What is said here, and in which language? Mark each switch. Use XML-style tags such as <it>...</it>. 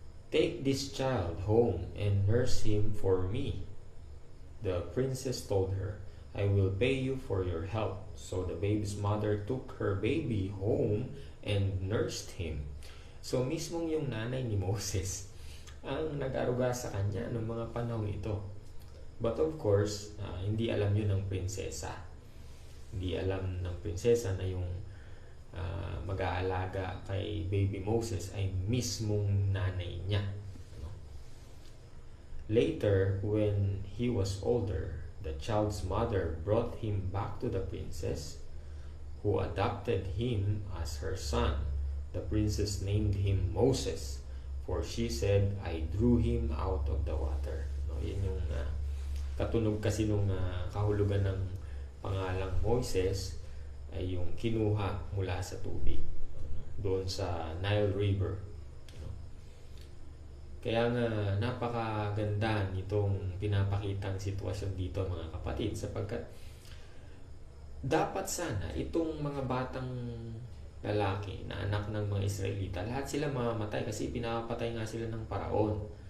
<en>Take this child home and nurse him for me, the princess told her. I will pay you for your help. So the baby's mother took her baby home and nursed him.</en> <tl>So mismong yung nanay ni Moses ang nag-aruga sa kanya noong mga panahon ito.</tl> <en>But of course,</en> <tl>hindi alam yun ng prinsesa. Hindi alam ng prinsesa na yung mag-aalaga kay baby Moses ay mismong nanay niya.</tl> <en>Later, when he was older, the child's mother brought him back to the princess, who adopted him as her son. The princess named him Moses, for she said, I drew him out of the water.</en> <tl>Yan yung katunog kasi nung kahulugan ng pangalang Moises ay yung kinuha mula sa tubig doon sa Nile River. Kaya nga napakaganda nitong pinapakitang sitwasyon dito, mga kapatid, sapagkat dapat sana itong mga batang lalaki na anak ng mga Israelita, lahat sila mamamatay kasi pinapatay nga sila ng paraon.</tl>